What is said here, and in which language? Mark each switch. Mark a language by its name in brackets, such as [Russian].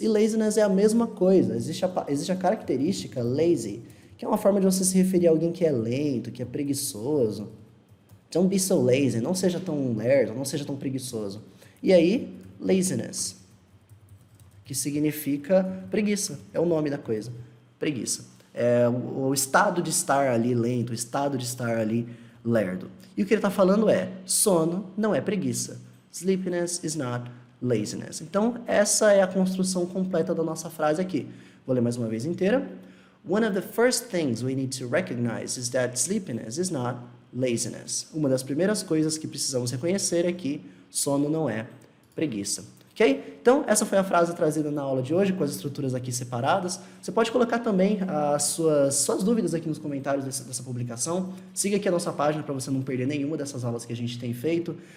[Portuguese] E laziness é a mesma coisa. Existe a característica lazy, que é uma forma de você se referir a alguém que é lento, que é preguiçoso. [English] Don't be so lazy, [Portuguese] não seja tão lerdo, não seja tão preguiçoso. E aí, laziness, que significa preguiça, é o nome da coisa, preguiça. É o estado de estar ali lento, o estado de estar ali lerdo. E o que ele está falando é, sono não é preguiça. [English] Sleepiness is not laziness. [Portuguese] Então, essa é a construção completa da nossa frase aqui. Vou ler mais uma vez inteira. [English] One of the first things we need to recognize is that sleepiness is not laziness. [Portuguese] Uma das primeiras coisas que precisamos reconhecer é que sono não é preguiça. Ok? Então, essa foi a frase trazida na aula de hoje, com as estruturas aqui separadas. Você pode colocar também as suas dúvidas aqui nos comentários dessa publicação. Siga aqui a nossa página para você não perder nenhuma dessas aulas que a gente tem feito.